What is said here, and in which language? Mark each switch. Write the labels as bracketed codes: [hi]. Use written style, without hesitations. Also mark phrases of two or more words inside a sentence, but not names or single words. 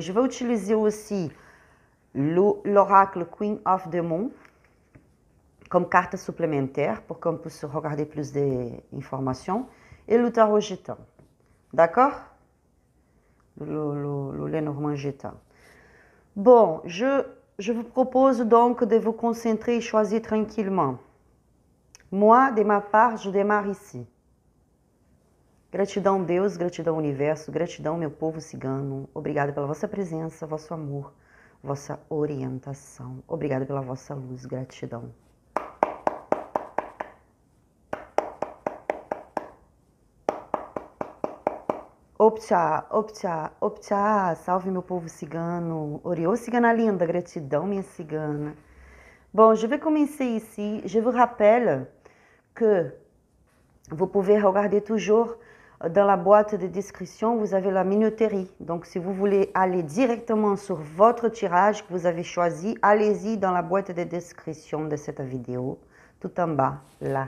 [fr] Je vais utiliser aussi l'oracle Queen of the Moon comme carte supplémentaire pour qu'on puisse regarder plus d'informations. Et le tarot gitan. D'accord? Le Lenormand gitan. Bon, je vous propose donc de vous concentrer et choisir tranquillement. Moi, de ma part, je démarre ici. [pt] Gratidão, Deus, gratidão, universo, gratidão, meu povo cigano. Obrigada pela vossa presença, vosso amor, vossa orientação. Obrigada pela vossa luz, gratidão. Optcha, optcha, optcha, salve meu povo cigano. Oriô, cigana linda, gratidão, minha cigana. [fr] Bon, je vais commencer ici. Je vous rappelle que vous pouvez regarder toujours dans la boîte de description, vous avez la minuterie. Donc, si vous voulez aller directement sur votre tirage que vous avez choisi, allez-y dans la boîte de description de cette vidéo, tout en bas, là.